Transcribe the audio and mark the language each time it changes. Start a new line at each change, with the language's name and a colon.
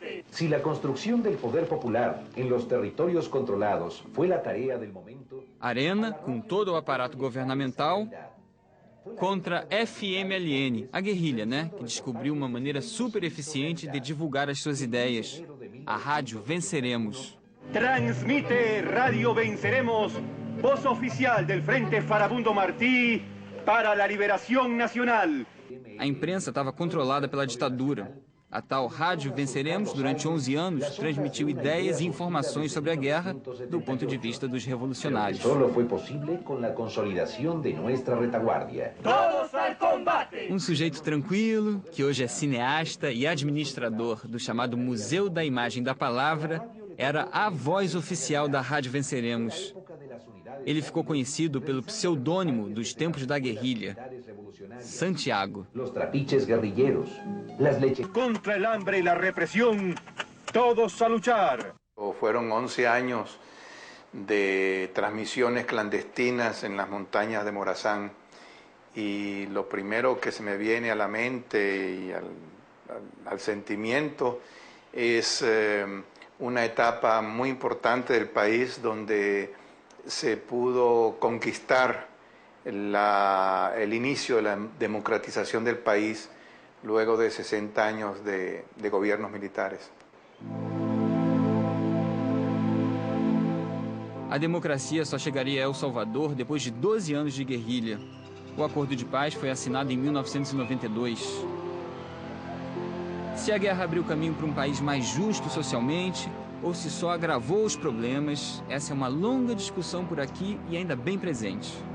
Portuguese: Si a construção do poder popular em los territórios controlados foi a tarefa do momento... Arena, com todo o aparato governamental, contra FMLN, a guerrilha, né? Que descobriu uma maneira super eficiente de divulgar as suas ideias. A rádio Venceremos.
Spanish: Transmite Radio Venceremos, voz oficial del Frente Farabundo Martí para la liberación nacional.
Portuguese: A imprensa estava controlada pela ditadura. A tal Rádio Venceremos, durante 11 anos, transmitiu ideias e informações sobre a guerra do ponto de vista dos revolucionários. Só foi possível com a consolidação de nossa retaguardia.
Spanish: Todos al combate!
Portuguese: Um sujeito tranquilo, que hoje é cineasta e administrador do chamado Museu da Imagem da Palavra, era a voz oficial da Rádio Venceremos. Ele ficou conhecido pelo pseudônimo dos tempos da guerrilha, Santiago.
Spanish: Los trapiches guerrilleros, las leches... Contra el hambre y la represión, todos a luchar. Fueron 11 años de transmisiones clandestinas en las montañas de Morazán, y lo primero que se me viene a la mente y al sentimiento es una etapa muy importante del país donde se pudo conquistar el inicio de la democratización del país luego de 60 años de gobiernos militares.
Portuguese: A democracia só chegaria a El Salvador depois de 12 anos de guerrilha. O acordo de paz foi assinado em 1992. Se a guerra abriu caminho para um país mais justo socialmente, ou se só agravou os problemas, essa é uma longa discussão por aqui e ainda bem presente.